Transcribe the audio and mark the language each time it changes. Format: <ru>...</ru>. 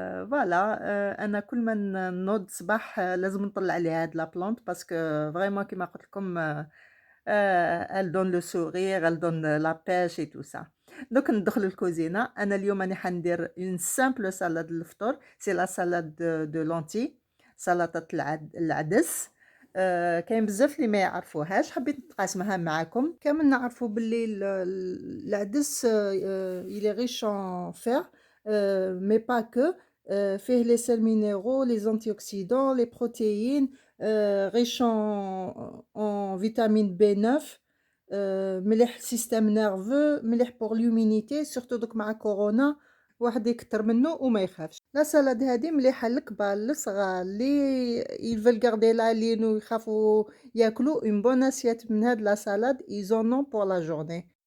<ar>فوالا انا كل ما نوض صباح لازم نطلع عليها هاد لا بلانت باسكو فريمون كيما قلت لكم elle donne le sourire, elle donne la pêche et tout ça. دوك ندخل الكوزينة. أنا اليوم راني حندير une simple salade للفطور.</ar> <fr>c'est la salade de lentilles، سلطة العدس.</fr> <ar>كاين بزاف اللي ما يعرفوهاش، حبيت نتقاسمها معاكم.</ar> <fr>كامل نعرفوا باللي العدس il est riche en fer mais pas que. فيه les sels minéraux, les antioxydants, les protéines. riche en vitamine B9.</fr> <ar>مليح système nerveux، مليح pour l'immunité surtout دوك مع كورونا واحد يكتر منه وما يخافش. لا سالاد هذه مليحه للكبار للصغار اللي يفل غاردي لا لين ويخافوا ياكلوا اون بون اسيات من هاد لا سالاد ايزونون بور لا جورني.</ar>